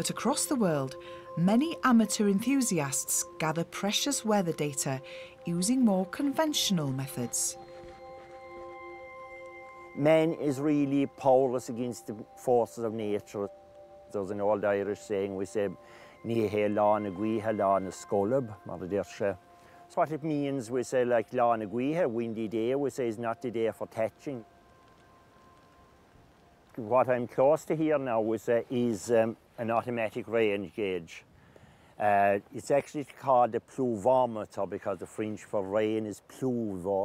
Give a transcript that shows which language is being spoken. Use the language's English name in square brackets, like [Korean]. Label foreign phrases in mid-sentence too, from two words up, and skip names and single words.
[English] But across the world, many amateur enthusiasts gather precious weather data using more conventional methods. Man is really powerless against the forces of nature. There's an old Irish saying, we say, [Irish] "Ní he lá na guithe lá na scolab," [English] so what it means, we say, like [Irish] lá na guithe, [English] windy day, we say is not the day for thatching. What I'm close to here now, we say, is an automatic rain gauge. It's actually called a pluviometer because the French for rain is pluvo.